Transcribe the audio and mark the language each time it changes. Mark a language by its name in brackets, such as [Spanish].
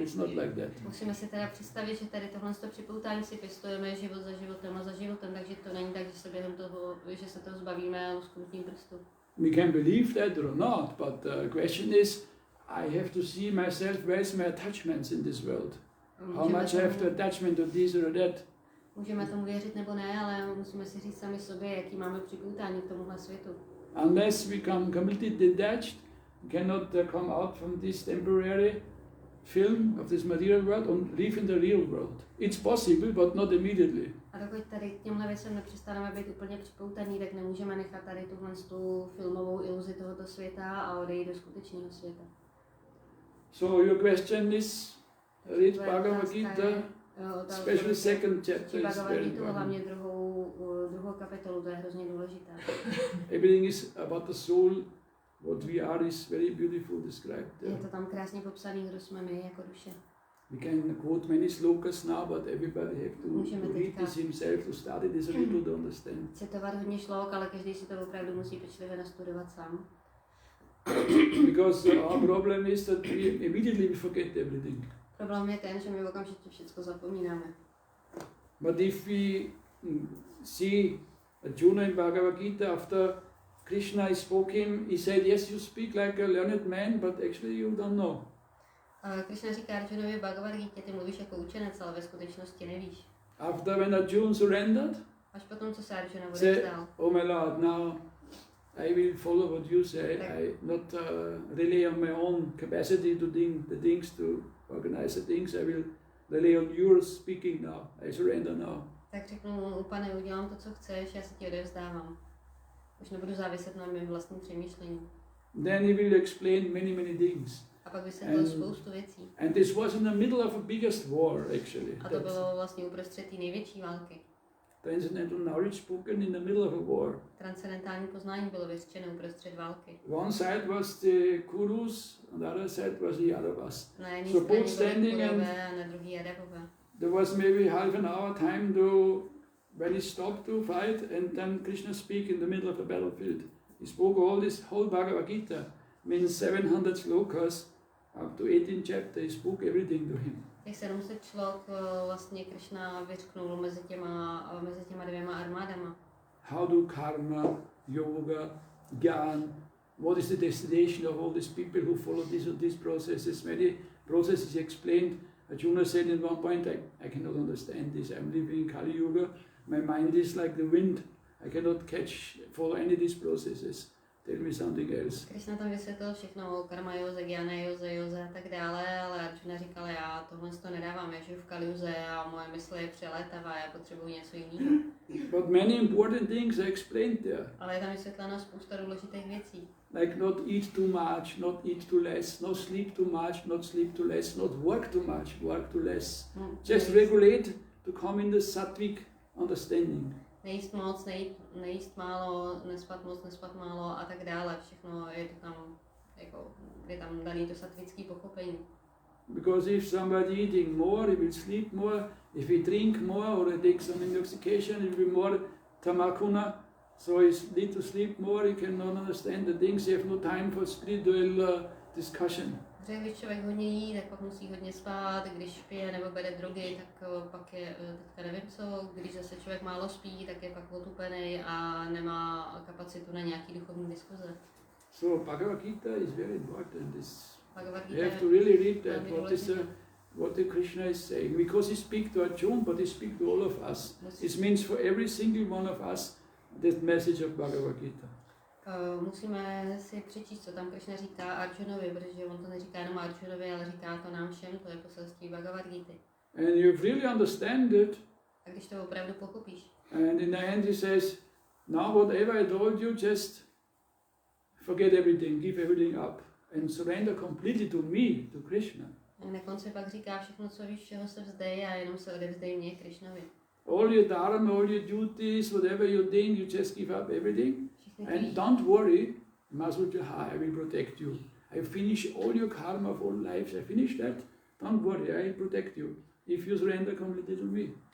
[English] It's not like that. [Czech] Musíme si teda představit, že tady tohle připoutání si pěstujeme život za životem, takže to není tak, že se během toho, že se toho zbavíme lusknutím prstu. [English] We can believe that or not, but the question is, I have to see myself, where's my attachments in this world? How much I have to attachment to this or that? [Czech] Můžeme tomu věřit nebo ne, ale musíme si říct sami sobě, jaký máme připoutání k tomuhle světu. [English] Unless we become completely detached, we cannot come out from this temporary film of this material world and live in the real world. It's possible, but not immediately. [Czech] A dokud tady k těmhle věcem nepřestaneme být úplně připoutaní, tak nemůžeme nechat tady tuhle tu filmovou iluzi tohoto světa a odejít do skutečného světa. [English] So your question is, read Bhagavad Gita, especially second chapter is very important. [Czech] Hlavně druhou kapitolu, to je hrozně důležité. [English] Everything is about the soul. What we are is very beautiful described. [Czech] Je to tam krásně popsaný, kdo jsme my jako duše. [English] We can quote many slokas now, but everybody have to read this himself, to study this a little to understand. [Czech] Citovat hodně šlok, ale každý si to opravdu musí pečlivě nastudovat sám. [English] Because our problem is that we immediately forget everything. [Czech] Problém je ten, že my okamžitě všechno zapomínáme. [English] But if we see Arjuna in Bhagavad Gita, after Krishna spoke him, he said, yes, you speak like a learned man, but actually you don't know. [Czech] Krishna říká Arjunovi v Bhagavad Gita, ty mluvíš jako učenec, ale ve skutečnosti nevíš. [English] After when Arjuna surrendered, [Czech] až potom, co se Arjuna odevzdal. [English] Oh my Lord, now I will follow what you say. I not rely on my own capacity to think the things, to organize the things. I will rely on your speaking now. I surrender now. [Czech] Tak řeknu, pane, udělám to, co chceš, já se ti odevzdávám. Už nebudu záviset na mém vlastním přemýšlení. [English] Then he will explain many things. [Czech] A pak vysvětlil spoustu věcí. [English] And this was in the middle of a biggest war, actually. [Czech] A to bylo vlastně uprostřed té největší války. [English] Transcendental knowledge spoken in the middle of a war. [Czech] Transcendentální poznání bylo vyřčeno uprostřed války. [English] One side was the Kurus, on the other side was the Yadavas. [Czech] Na jedné [English] So both [Czech] straně [English] standing [Czech] byly [English] and [Czech] Kurové a na druhé Jadavové. [English] there was maybe half an hour time to when he stopped to fight, and then Krishna speak in the middle of the battlefield. He spoke all this whole Bhagavad Gita, means 700 slokas, up to 18 chapters. He spoke everything to him. [Czech] Jak se jenom se člověk vlastně Krishna vyřknul mezi těma dvěma armádama. [English] How do karma, yoga, jnana, what is the destination of all these people who follow these processes? Many processes explained. Arjuna said in one point, I cannot understand this. I'm living in Kali Yuga. My mind is like the wind. I cannot follow any of these processes. Tell me something else. [Czech] Krishna tam vysvětlil všechno o karma józe, gyana józe a tak dále, ale Arjuna říkal, já tohle to nedávám, já žiju v Kali Yuze a moje mysl je přelétavá, já potřebuji něco jiného. [English] But many important things are explained there. [Czech] Ale je tam vysvětlena spousta důležitých věcí. [English] Like not eat too much, not eat too less, not sleep too much, not sleep too less, not work too much, work too less. Just regulate to come in the sattvic understanding. [Czech] Nejíst moc, nejíst málo, nespat málo a tak dále. Všechno je to tam, jako, je tam daný to sattvický pochopení. [English] Because if somebody eating more, he will sleep more. If he drink more or he takes some intoxication, he will be more tamakuna. So he need to sleep more, he cannot understand the things, he have no time for spiritual discussion. [Czech] Protože když člověk hodně jí, tak pak musí hodně spát, když pije nebo bere drogy, tak pak je, teďka nevím co, když zase člověk málo spí, tak je pak otupený a nemá kapacitu na nějaký duchovní diskuze. [English] So Bhagavad Gita is very important. [Czech] Bhagavad [English] You [Czech] Gita [English] have to really read that, what the Krishna is saying, because he speaks to Arjuna, but he speaks to all of us. It means for every single one of us, this message of Bhagavad Gita. [Czech] Musíme si přečíst, co tam Krishna říká Arjunovi, protože on to neříká jenom Arjunovi, ale říká to nám všem, to je poselství Bhagavad Gita. [English] And you really understand it. [Czech] A když to opravdu pochopíš. [English] And in the end he says, now whatever I told you, just forget everything, give everything up and surrender completely to me, to Krishna. [Czech] A na konci pak říká všechno, co víš, čeho se vzdej a jenom se odevzdej mě, Krishnovi. [English] All your dharma, all your duties, whatever you're doing, you just give up everything. And don't worry, Masujah, I will protect you. I finish all your karma of all lives, I finish that. Don't worry, I will protect you. If you surrender completely to me.